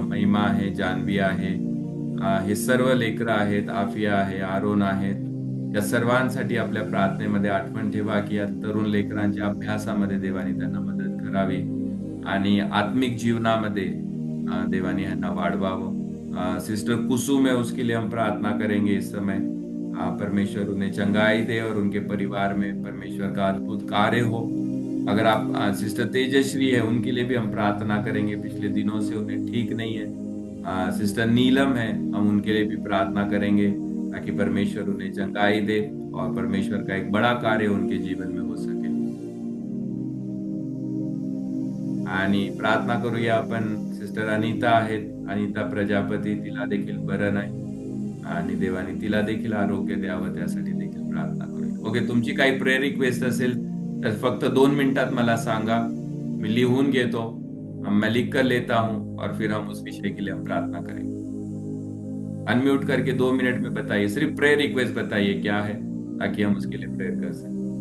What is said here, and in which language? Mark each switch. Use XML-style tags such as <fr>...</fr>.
<mr>महिमा आहे, जान्हवी आहे, हे सर्व लेकरं आहेत, आफिया आहे, आरोन आहेत, या सर्वांसाठी आपल्या प्रार्थनेमध्ये आठवण ठेवा की या तरुण लेकरांच्या अभ्यासामध्ये देवाने त्यांना मदत करावी आणि आत्मिक जीवनामध्ये देवाने यांना वाढवावं।</mr> <hi>सिस्टर कुसुम है, उसके लिए हम प्रार्थना करेंगे इस समय। परमेश्वर उन्हें चंगाई दे और उनके परिवार में परमेश्वर का अद्भुत कार्य हो। अगर आप सिस्टर तेजश्री है, उनके लिए भी हम प्रार्थना करेंगे, पिछले दिनों से उन्हें ठीक नहीं है। सिस्टर नीलम है, हम उनके लिए भी प्रार्थना करेंगे ताकि परमेश्वर उन्हें चंगाई दे और परमेश्वर का एक बड़ा कार्य उनके जीवन में हो सके।</hi> <mr>आणि प्रार्थना करूया आपण सिस्टर अनिता आहेत, अनिता प्रजापती, तिला देखील बरं नाही आणि देवाने तिला देखील आरोग्य द्यावं, त्यासाठी देखील प्रार्थना करूया। ओके, तुमची काही प्रेयर रिक्वेस्ट असेल तर फक्त 2 मिनिटात मला सांगा, मैं लिहून घेतो,</mr> <hi>मैं लिख कर लेता हूं और फिर हम उस विषय के लिए हम प्रार्थना करेंगे। अनम्यूट करके 2 मिनट में बताइए, सिर्फ प्रेयर रिक्वेस्ट बताइए क्या है, ताकि हम उसके लिए प्रेयर कर सकें।</hi>